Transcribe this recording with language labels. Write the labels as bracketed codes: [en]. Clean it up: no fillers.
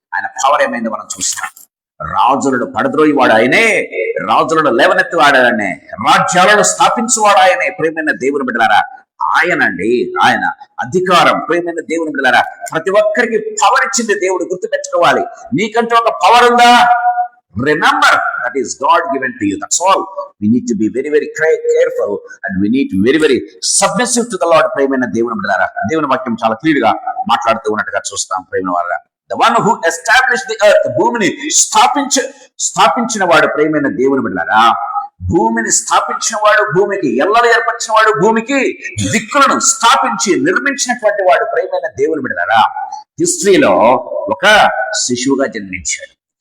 [te] ఆయన పవర్ ఏమైందో మనం చూస్తాం. రాజులను పడద్రోయివాడు ఆయనే, రాజులను లేవనెత్తివాడు ఆయనే, రాజ్యాలను స్థాపించువాడు ఆయనే. ప్రేమైన దేవుని బిడ్డలారా, ఆయనండి, ఆయన అధికారం. ప్రేమైన దేవుని బిడ్డలారా, ప్రతి ఒక్కరికి పవర్ ఇచ్చింది దేవుడు. గుర్తుపెట్టుకోవాలి, నీకంటే ఒక పవర్ ఉందా? [en] Remember, that is God given to you. That's all. We need to be very, very careful and we need to be very, very submissive to the Lord. [te] ప్రేమైన దేవుని బిడ్డలారా, దేవుని వాక్యం చాలా క్లియర్ గా మాట్లాడుతూ ఉన్నట్టుగా చూస్తాం. ప్రేమైన వారా, [en] the one who established the earth, [te] భూమిని స్థాపించిన వాడు. ప్రేమైన దేవుని బిడ్డలారా, భూమిని స్థాపించిన వాడు, భూమికి ఎల్లలు ఏర్పరిచిన వాడు, భూమికి దిక్కులను స్థాపించి నిర్మించినటువంటి వాడు. ప్రేమైన దేవుని బిడ్డలారా, హిస్టరీలో ఒక శిశువుగా జన్మించాడు.